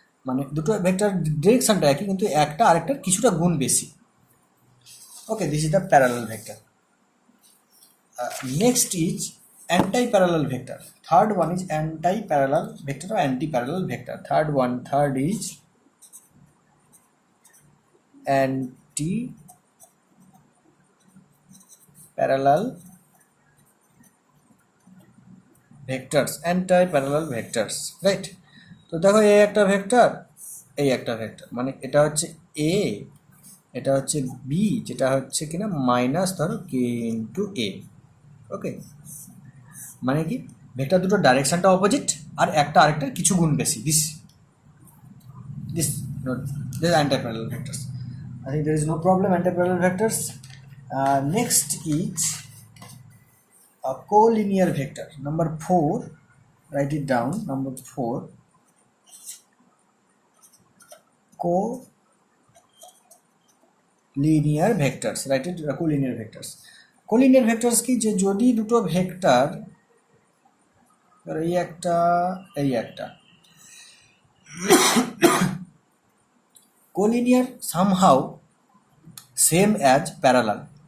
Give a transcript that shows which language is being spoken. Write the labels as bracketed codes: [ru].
[bn] মানে দুটো ভেক্টর ডিরেকশনটা একই কিন্তু একটা আরেকটার কিছুটা গুণ বেশি। [en] Okay, this is the parallel vector. Next is anti-parallel vector. Third one is anti-parallel vector or anti-parallel vector. Third is anti-parallel vectors, anti-parallel vectors, right? [bn] তো দেখো এই একটা ভেক্টর, এই একটা ভেক্টর, মানে এটা হচ্ছে এ, এটা হচ্ছে বি, যেটা হচ্ছে কিনা মাইনাস ধরো কে ইন্টু এ। ওকে, মানে কি ভেক্টর দুটো ডাইরেকশনটা অপোজিট আর একটা আরেকটার কিছু গুণ বেশি। [en] This this this anti-parallel vectors. I think there is no problem anti-parallel vectors. Next is a collinear vector. Number 4, write it down. Number 4, collinear vectors. Write it, collinear vectors. [bn] Collinear vectors কি, যে যদি দুটো vector, এই একটা এই একটা, [en] collinear somehow same as parallel.